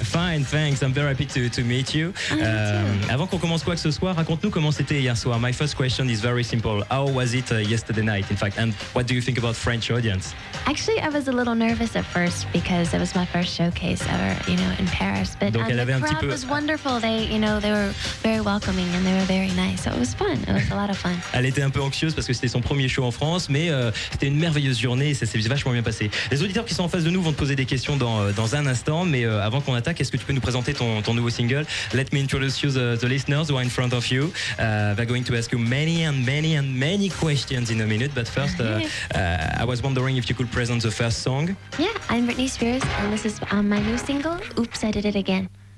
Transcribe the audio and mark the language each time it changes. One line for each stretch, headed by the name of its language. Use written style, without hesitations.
English: Fine, thanks, I'm very happy to meet you.
French: Avant qu'on commence quoi que ce soit, raconte-nous comment c'était hier soir.
English: My first question is very simple. How was it yesterday night, in fact? And what do you think about French audience? Actually, I was a little nervous at first because it was my first showcase ever, you know, in Paris. But
French: donc elle avait
English: the crowd
French: un petit
English: was wonderful. They, you know, they were very welcoming and they were very nice. So it was fun, it was a lot of fun.
French: Elle était un peu anxieuse parce que c'était son premier show en France, mais c'était une merveilleuse journée et ça s'est vachement bien passé. Les auditeurs qui sont en face de nous vont te poser des questions dans un instant, mais avant qu'on attaque, est-ce que tu peux nous présenter ton nouveau single?
English: Let me introduce you the listeners who are in front of you. They're going to ask you many and many and many questions in a minute, but first, I was wondering if you could present the first song. Yeah, I'm Britney Spears, and this is my new single, Oops, I Did It Again.